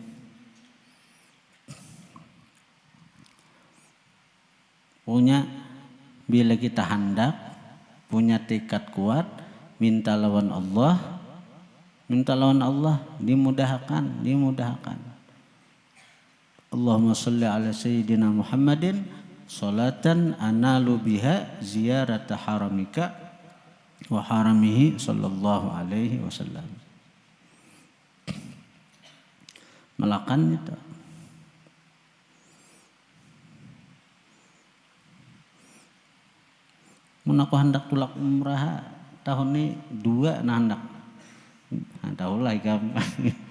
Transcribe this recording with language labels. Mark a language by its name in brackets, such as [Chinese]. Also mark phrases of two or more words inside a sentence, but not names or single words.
[Banjar] Punya bila kita hendak, punya tekad kuat, minta lawan Allah, dimudahkan. [Arabic] اللهم صل على سيدنا محمد صلاة أنال بها زيارة حرمك وحرمه صلى الله عليه وسلم. [Banjar] Melakan itu. Mun aku hendak tulak umrah tahun ini 2 nah hendak. Tahu lah gampang.